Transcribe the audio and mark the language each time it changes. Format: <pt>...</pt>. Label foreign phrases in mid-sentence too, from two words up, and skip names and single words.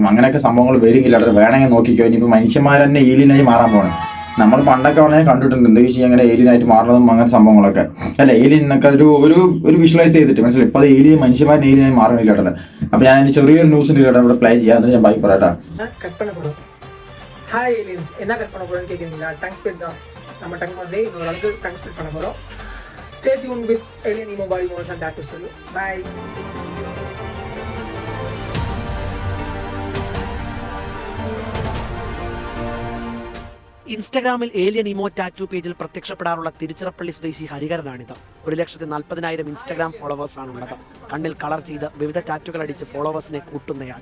<ml>അങ്ങനെയൊക്കെ സംഭവങ്ങൾ വരികില്ല. വേണമെങ്കിൽ നോക്കിക്കോ. ഇനിയിപ്പോൾ മനുഷ്യന്മാർ തന്നെ ഏലിയനായി മാറാൻ പോകണം. നമ്മൾ പണ്ടൊക്കെ വേണമെങ്കിൽ കണ്ടിട്ടുണ്ട് എന്താ വെച്ചാൽ അങ്ങനെ ഏലിയനായിട്ട് മാറുന്നതും അങ്ങനെ സംഭവങ്ങളൊക്കെ. അല്ല ഏലിയനൊക്കെ ഒരു വിഷ്വലൈസ് ചെയ്തിട്ട് മനസ്സിലായി. ഇപ്പോൾ അത് മനുഷ്യന്മാരെ ഏലിയനായി മാറണില്ല കേട്ടോ. അപ്പോൾ ഞാൻ ചെറിയൊരു ന്യൂസിൻ്റെ കേട്ടോ ഇവിടെ പ്ലേ ചെയ്യാം. എന്നിട്ട് ഞാൻ ബാക്കി പറയാം.</ml> <en>Hi aliens,</en> <ta>என்ன கட் பண்ண போறோம்னு கேக்குறீங்களா?</ta> <en>Tongue split</en> <ta>தான். நம்ம டங் வந்து இன்னொரு அளவுக்கு</ta> <en>tongue split</en> <ta>பண்ண போறோம்.</ta> <en>Stay tune with Alien Emo Body Motion Tattoo Studio.</en> <ta>பை.</ta> <ml>ഇൻസ്റ്റഗ്രാമിൽ ഏലിയൻ ഇമോ ടാറ്റു പേജിൽ പ്രത്യക്ഷപ്പെടാറുള്ള തിരുച്ചിറപ്പള്ളി സ്വദേശി ഹരിഹരനാണിത്. 1,40,000 ഇൻസ്റ്റഗ്രാം ഫോളോവേഴ്സാണുള്ളത്. കണ്ണിൽ കളർ ചെയ്ത് വിവിധ ടാറ്റുകൾ അടിച്ച് ഫോളോവേഴ്സിനെ കൂട്ടുന്നയാൾ.</ml>